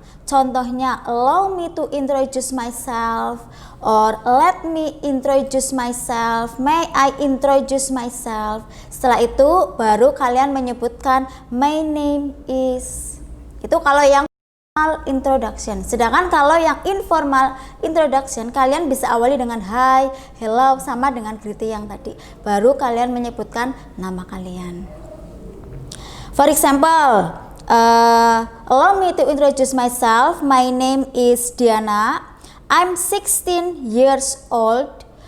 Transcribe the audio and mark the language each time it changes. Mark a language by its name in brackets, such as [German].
[Indonesian] Contohnya, [English] allow me to introduce myself, or let me introduce myself, may I introduce myself. [Indonesian] Setelah itu baru kalian menyebutkan [English] my name is. [Indonesian] Itu kalau yang formal introduction. Sedangkan kalau yang informal introduction, kalian bisa awali dengan hi, hello, sama dengan greeting yang tadi. Baru kalian menyebutkan nama kalian. [English] For example, allow me to introduce myself. My name is Diana. I'm 16 years old.